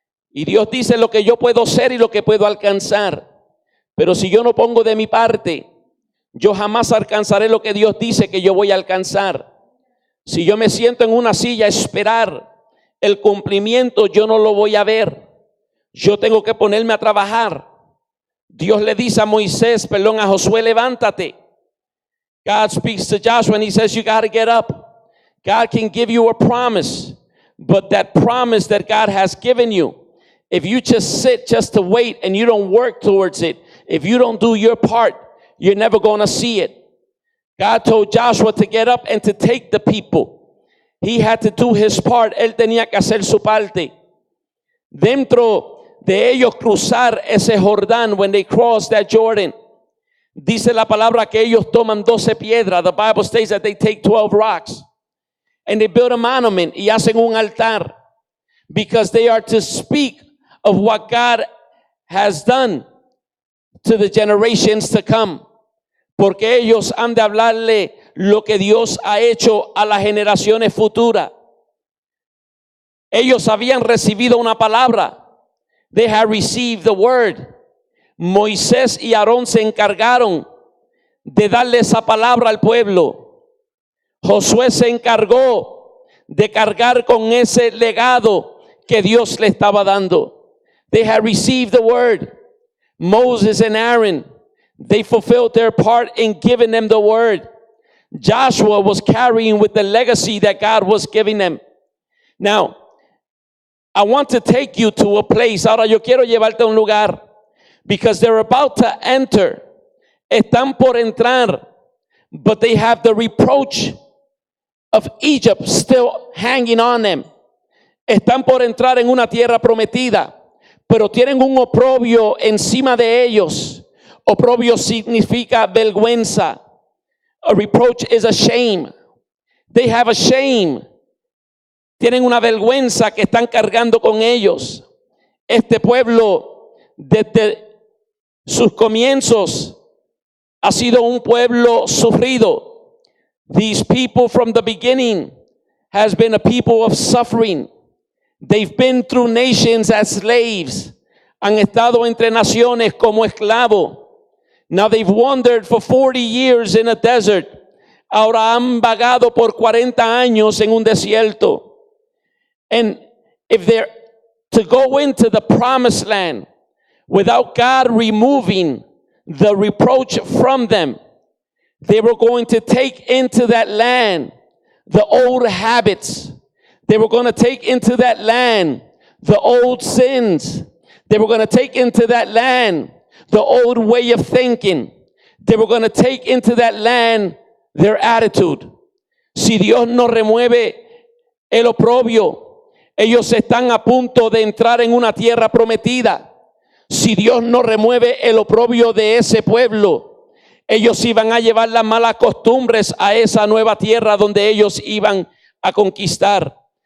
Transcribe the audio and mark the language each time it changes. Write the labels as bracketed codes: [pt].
[es] Y Dios dice lo que yo puedo ser y lo que puedo alcanzar. Pero si yo no pongo de mi parte, yo jamás alcanzaré lo que Dios dice que yo voy a alcanzar. Si yo me siento en una silla a esperar el cumplimiento, yo no lo voy a ver. Yo tengo que ponerme a trabajar. Dios le dice a Josué, levántate. [en] God speaks to Joshua and he says, you got to get up. God can give you a promise, but that promise that God has given you, if you just sit just to wait and you don't work towards it, if you don't do your part, you're never going to see it. God told Joshua to get up and to take the people. He had to do his part. [es] Él tenía que hacer su parte. Dentro de ellos cruzar ese Jordán, [en] when they cross that Jordan, [es] dice la palabra que ellos toman 12 piedras. [en] The Bible states that they take 12 rocks and they build a monument, [es] y hacen un altar, [en] because they are to speak of what God has done to the generations to come. [es] Porque ellos han de hablarle lo que Dios ha hecho a las generaciones futuras. Ellos habían recibido una palabra. They had received the word. Moisés y Aarón se encargaron de darle esa palabra al pueblo. Josué se encargó de cargar con ese legado que Dios le estaba dando. [en] They had received the word. Moses and Aaron, They fulfilled their part in giving them the word. Joshua was carrying with the legacy that God was giving them. Now, I want to take you to a place. [es] Ahora yo quiero llevarte a un lugar. [en] Because they're about to enter. [es] Están por entrar. [en] But they have the reproach of Egypt still hanging on them. [es] Están por entrar en una tierra prometida. Pero tienen un oprobio encima de ellos. Oprobio significa vergüenza. [en] A reproach is a shame. They have a shame. [es] Tienen una vergüenza que están cargando con ellos. Este pueblo, desde sus comienzos, ha sido un pueblo sufrido. [en] These people from the beginning has been a people of suffering. They've been through nations as slaves. Han estado entre naciones como esclavos. Now they've wandered for 40 years in a desert. Ahora han vagado por 40 años en un desierto. And if they're to go into the promised land without God removing the reproach from them, they were going to take into that land the old habits. They were going to take into that land the old sins. They were going to take into that land the old way of thinking. They were going to take into that land their attitude. [es] Si Dios no remueve el oprobio, ellos están a punto de entrar en una tierra prometida. Si Dios no remueve el oprobio de ese pueblo, ellos iban a llevar las malas costumbres a esa nueva tierra donde ellos iban a conquistar.